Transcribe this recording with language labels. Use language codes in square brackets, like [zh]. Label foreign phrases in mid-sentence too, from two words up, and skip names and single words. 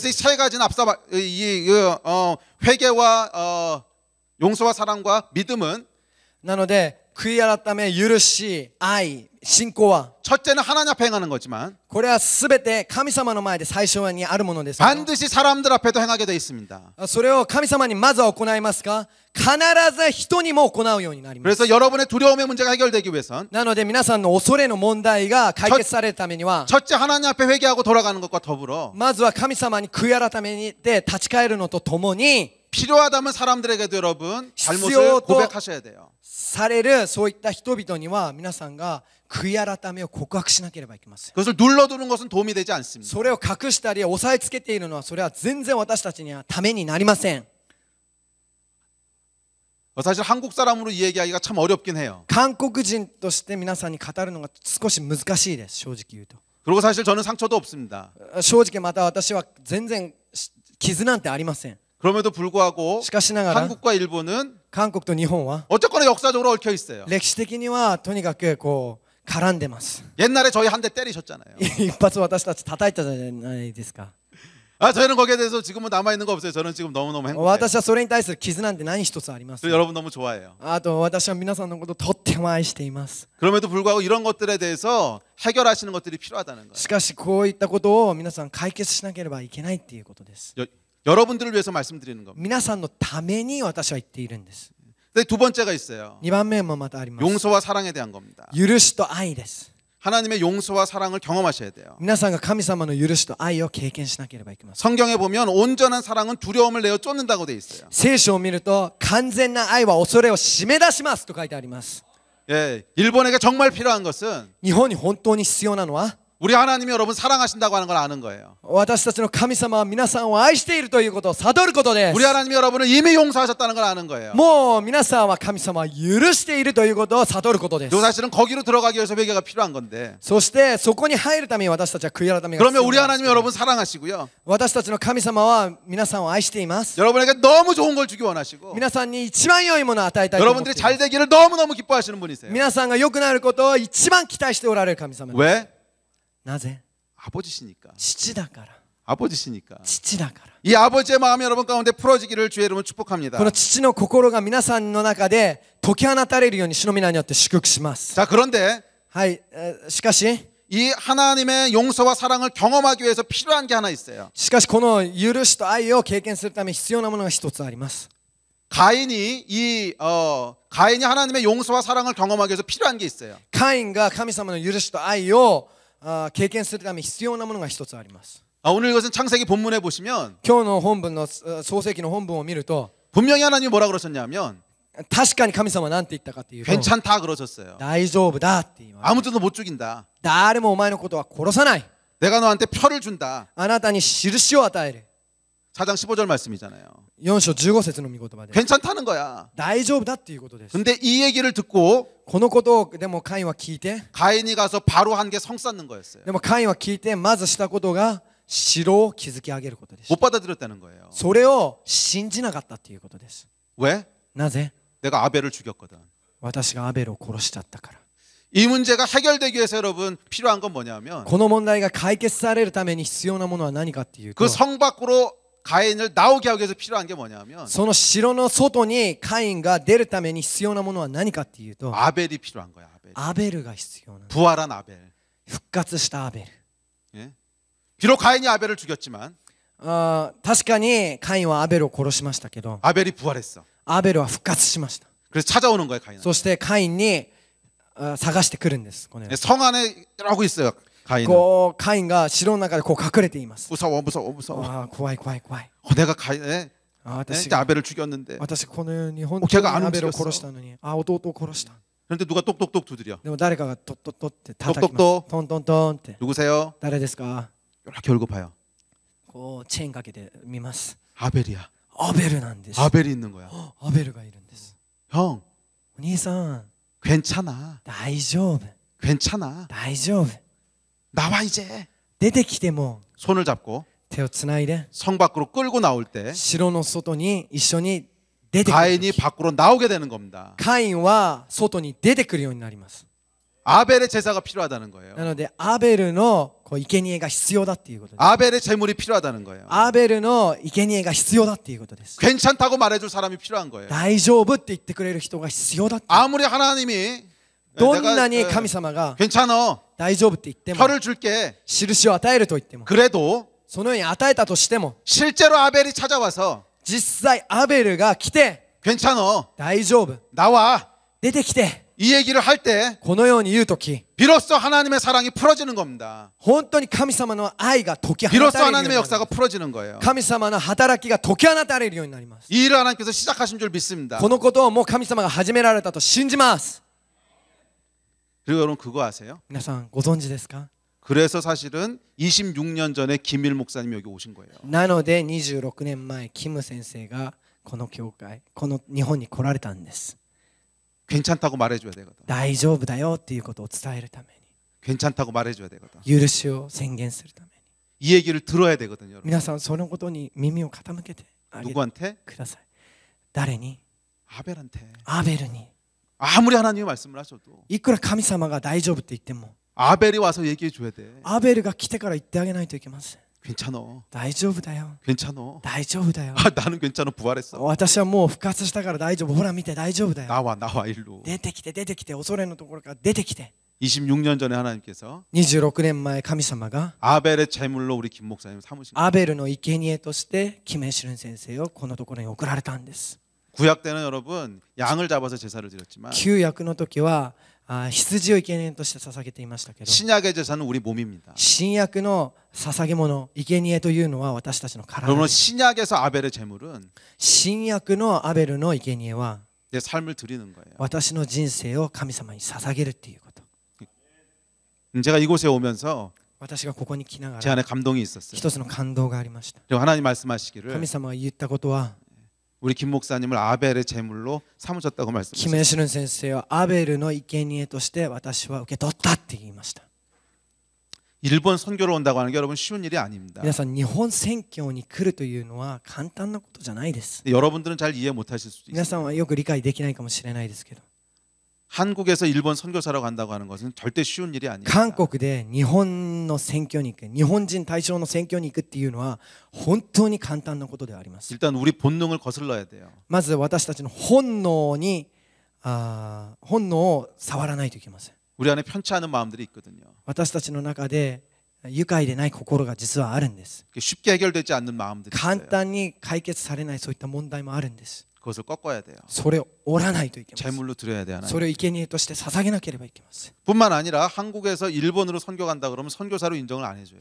[ko] 그래서 이 세 가지는 앞서 회개와 용서와 사랑과 믿음은 [ja] なので悔い改め、許し、愛、信仰は [ko] 첫째는 하나님 앞에 행하는 거지만 [ja] これはすべて神様の前で最初にあるものですけど、 [ko] 반드시 사람들 앞에도 행하게 돼 있습니다. [ja] それを神様にまずは行いますが、必ず人にも行うようになります。 [ko] 그래서 여러분의 두려움의 문제가 해결되기 위해선 [ja] なので皆さんの恐れの問題が解決されるためには、 [ko] 첫째 하나님 앞에 회개하고 돌아가는 것과 더불어 [ja] まずは神様に悔い改めにで立ち返るのとともに、 [ko] 필요하다면 사람들에게도 여러분 잘못을 [ja] 必要と [ko] 고백하셔야 돼요. [ja] されるそういった人々には皆さんが悔い改めを告白しなければいけません。 [ko] 그것을 눌러두는 것은 도움이 되지 않습니다. [ja] それを隠したり押さえつけているのはそれは全然私たちにはためになりません。 [ko] 사실 한국 사람으로 이 얘기하기가 참 어렵긴 해요. [ja] 韓国人として皆さんに語るのが少し難しいです。正直言うと。 [ko] 그리고 사실 저는 상처도 없습니다. [ja] 正直また私は全然傷なんてありません。 [ko] 그럼에도 불구하고 [ja] しかしながら [ko] 한국과 일본은 [ja] 韓国と日本は [ko] 어쨌거나 역사적으로 얽혀 있어요. [ja] 歴史的にはとにかくこう絡んでます [ko] 옛날에 저희 한 대 때리셨잖아요. [ja] 一発私たち叩いたじゃないですか [ko] 아, 저희는 거기에 대해서 지금은 남아 있는 거 없어요. 저는 지금 너무너무 행복해요. [ja] 私はそれに対する傷なんて何一つありませ [ko] 그리고 [ja] ん [ko] 여러분 너무 좋아해요. [ja] あと私は皆さんのことをとっても愛しています [ko] 그럼에도 불구하고 이런 것들에 대해서 해결하시는 것들이 필요하다는 거예요. [ja] しかしこういったことを皆さん解決しなければいけないっていうことです [ko] 여러분들을 위해서 말씀드리는 겁니다. [ja] 皆さんのために私は言っているんです [ko] 근데 두 번째가 있어요. [ja] 2 番目もまたあります [ko] 용서와 사랑에 대한 겁니다. [ja] 許しと愛です [ko] 하나님의 용서와 사랑을 경험하셔야 돼요. [ja] 皆さんが神様の許しと愛を経験しなければいけません [ko] 성경에 보면 온전한 사랑은 두려움을 내어 쫓는다고 돼 있어요. [ja] 聖書を見ると完全な愛は恐れを締め出しますと書いてあります [ko] 예, 일본에게 정말 필요한 것은 [ja] 日本に本当に必要なのは [ko] 우리 하나님이 여러분 사랑하신다고 하는 걸 아는 거예요. [ja] 私たちの神様は皆さんを愛しているということを悟ることです [ko] 우리 하나님이 여러분을 이미 용서하셨다는 걸 아는 거예요. [ja] もう皆さんは神様は許しているということを悟ることです [ko] 요 사실은 거기로 들어가기 위해서 회개가 필요한 건데. [ja] そしてそこに入るために私たちは悔い改めが必 [ko] 그러면 [ja] 要 [ko] 우리 [ja] なんです [ko] 하나님이 여러분 사랑하시고요. [ja] 私たちの神様は皆さんを愛しています [ko] 여러분에게 너무 좋은 걸 주기 원하시고 [ja] 皆さんに一番良いものを与えたいと思ってい [ko] 여러분들이 [ja] ます [ko] 잘 되기를 너무너무 기뻐하시는 분이세요. [ja] 皆さんが良くなることを一番期待しておられる神様です [ko] 왜? [ja] なぜ [ko] 아버지시니까. [ja] 父だから [ko] 아버지시니까. [ja] 父だから [ko] 이 아버지의 마음이 여러분 가운데 풀어지기를 주의 이름으로 축복합니다. [ja] この父の心が皆さんの中で解き放たれるように主の皆によって祝福します [ko] 자, 그런데 [ja] はいしかし [ko] 이 하나님의 용서와 사랑을 경험하기 위해서 필요한 게 하나 있어요. [ja] しかしこの許しと愛を経験するために必要なものが一つあります [ko] 가인이 하나님의 용서와 사랑을 경험하기 위해서 필요한 게 있어요. [ja] カインが神様の許しと愛を経験するために必要なものが一つあります [ko] 오늘 이것은 창세기 본문에 보시면 [ja] 今日の本文の創世記の本文を見ると [ko] 분명히 하나님이 뭐라 그러셨냐면 [ja] 確かに神様は何て言ったかっていうと [ko] 괜찮다 그러셨어요. [ja] 大丈夫だって言われる [ko] 아무도 너 못 죽인다. [ja] 誰もお前のことは殺さない [ko] 내가 너한테 표를 준다. [ja] あなたに印を与える [ko] 4장 15절 말씀이잖아요. [ja] 4 章15節の御言葉で [ko] 괜찮다는 거야. [ja] 大丈夫だっていうことです [ko] 근데 이 얘기를 듣고 [ja] このことをでもカインは聞いて [ko] 가인이 가서 바로 한 게 성 쌓는 거였어요. [ja] でもカインは聞いてまずしたことが城を築き上げることでした [ko] 못 받아들였다는 거예요. [ja] それを信じなかったっていうことです [ko] 왜? [ja] なぜ [ko] 내가 아벨을 죽였거든. [ja] 私がアベルを殺しちゃったから [ko] 이 문제가 해결되기 위해서 여러분 필요한 건 뭐냐면 [ja] この問題が解決されるために必要なものは何かっていうと [ko] 그 성 밖으로 가인을 나오게 하기 위해서 필요한 게 뭐냐면 [ja] その城の外にカインが出るために必要なものは何かっていうと [ko] 아벨이 필요한 거야. 아벨. [ja] アベルが必要なの [ko] 부활한 아벨. [ja] 復活したアベル [ko] 예? 비록 가인이 아벨을 죽였지만 [ja] 確かにカインはアベルを殺しましたけど [ko] 아벨이 부활했어. [ja] アベルは復活しました [ko] 그래서 찾아오는 거예요, 가인은. [ja] そしてカインに探してくるんですこのように [ko] 성 안에 이러고 있어요, 가인은. [ja] こうカインが城の中でこう隠れています [ko] 무서워, 무서워, 무서워. [ja] 怖い怖い怖い [ko] 내가 가인에 [ja] 私 [ko] 이제 아벨을 죽였는데. [ja] 私このように本 [ko] 걔가 [ja] 当 [ko] 안 [ja] にアベルを [ko] 움직였어 [ja] 殺したのに弟を殺した [ko] 그런데 누가 똑똑똑 두드려. [ja] でも誰かがトットットって叩きますトトントントンって [ko] 누구세요? [ja] 誰ですか [ko] 이렇게 얼굴 봐요. [ja] こうチェーンかけて見ます [ko] 아벨이야. [ja] アベルなんです [ko] 아벨이 있는 거야. [ja] アベルがいるんです [ko] 형, [ja] お兄さん [ko] 괜찮아. [ja] 大丈夫 [ko] 괜찮아. [ja] 大丈夫 [ko] 나와 이제. [ja] 出てきても [ko] 손을 잡고 [ja] 手をつないで [ko] 성 밖으로 끌고 나올 때 [ja] 城の外に一緒に出てくる [ko] 가인이 밖으로 나오게 되는 겁니다. [ja] カインは外に出てくるようになります [ko] 아벨의 제사가 필요하다는 거예요. [ja] なのでアベルのこう生贄が必要だっていうことです [ko] 아벨의 제물이 필요하다는 거예요. [ja] アベルの生贄が必要だっていうことです [ko] 괜찮다고 말해줄 사람이 필요한 거예요. [ja] 大丈夫って言ってくれる人が必要だって [ko] 아무리 하나님이 [ja] どんなに神様が [ko] 괜찮아, [ja] 大丈夫って言っても [ko] 표를 줄게. [ja] 印を与えると言っても [ko] 그래도 [ja] そのように与えたとしても [ko] 실제로 아벨이 찾아와서 [ja] 実際アベルが来て [ko] 괜찮아, [ja] 大丈夫 [ko] 나와, [ja] 出てきて [ko] 이 얘기를 할 때 [ja] このように言うとき [ko] 비로소 하나님의 사랑이 풀어지는 겁니다. [ja] 本当に神様の愛が解き放 [ko] 비로소 [ja] たれるようにな [ko] 하나님의 [ja] る [ko] 역사가 풀어지는 거예요. [ja] 神様の働きが解き放たれるようになります [ko] 이 일을 하나님께서 시작하신 줄 믿습니다. [ja] このことをもう神様が始められたと信じます [ko] 그리고 여러분 그거 아세요? [ja] 皆さんご存知ですか [ko] 그래서 사실은 26년 전에 김일 목사님이 여기 오신 거예요. [ja] なので26年前キム先生がこの教会この日本に来られたんです [ko] 괜찮다고 말해줘야 되거든. [ja] 大丈夫だよっていうことを伝えるため [ko] 괜찮다고 말해줘야 되거든. [ja] に許しを宣言するために [ko] 이 얘기를 들어야 되거든요. 여러분. [ja] 皆さんそのことに耳を傾けてあげて [ko] 누구한테? [ja] ください。誰に？ [ko] 아벨한테. [ja] アベルに。 [ko] 아무리 하나님이 말씀을 하셔도 [ja] いくら神様が大丈夫って言っても [ko] 아벨이 와서 얘기해 줘야 돼. [ja] アベルが来てから言ってあげないといけません。 [ko] 괜찮어. [ja] 大丈夫だよ。 [ko] 괜찮어. [ja] 大丈夫だよ。 [ko] 아, 나는 괜찮아. 부활했어. [ja] 私はもう復活したから大丈夫。ほら見て大丈夫だよ。 [ko] 나와 일로. [ja] 出てきて出てきて、恐れのところから出てきて。 [ko] 26년 전에 하나님께서 [ja] 26 年前神様が [ko] 아벨의 제물로 우리 김 목사님 삼으신 거예요. [ja] アベルの生贄としてキメシュルン先生をこのところに送られたんです。 [ko] 구약 때는 여러분 양을 잡아서 제사를 드렸지만 [ja] 旧約の時は羊を生贄として捧げていましたけど、 [ko] 신약의 제사는 우리 몸입니다. [ja] 新約の捧げ物、生贄というのは私たちの体 [ko] 여러분 [ja] です。 [ko] 신약에서 아벨의 제물은 [ja] 新約のアベルの生贄は [ko] 내 삶을 드리는 거예요. [ja] 私の人生を神様に捧げるっていうこと。 [ko] 제가 이곳에 오면서 [ja] 私がここに来なが [ko] 제 [ja] ら [ko] 안에 감동이 있었어요. [ja] 一つの感動がありました。 [ko] 그리고 하나님 말씀하시기를 [ja] 神様が言ったことは、 [ko] 우리 김 목사님을 아벨의 제물로 삼으셨다고 [ja] キ [ko] 말씀하셨어요. [ja] メシュルン先生はアベルの生贄として私は受け取ったって言いました。 [ko] 일본 선교를 온다고 하는 게 여러분 쉬운 일이 아닙니다. [ja] 皆さん、日本宣教に来るというのは簡単なことじゃないです。 [ko] 여러분들은 잘 이해 못하실 수도 [ja] 皆 [ko] 있어요. [ja] さんはよく理解できないかもしれないですけど、 [ko] 한국에서 일본 선교사로 간다고 하는 것은 절대 쉬운 일이 아닙니다. [ja] 韓国で日本の宣教に行く、日本人対象の宣教に行くっていうのは本当に簡単なことではあります。 [ko] 일단 우리 본능을 거슬러야 돼요. [ja] まず私たちの本能を触らないといけません。 [ko] 우리 안에 편치 않은 마음들이 있거든요. [ja] 私たちの中で愉快でない心が実はあるんです。 [ko] 쉽게 해결되지 않는 마음들이 [ja] 簡 [ko] 있어요. [ja] 単に解決されないそういった問題もあるんです。 [ko] 그것을 꺾어야 돼요. [ja] それを折らないといけません。 [ko] 제물로 드려야 돼요. 하나님. [ja] それを生贄として捧げなければいけません。 [ko] 뿐만 아니라 한국에서 일본으로 선교 간다 그러면 선교사로 인정을 안 해줘요.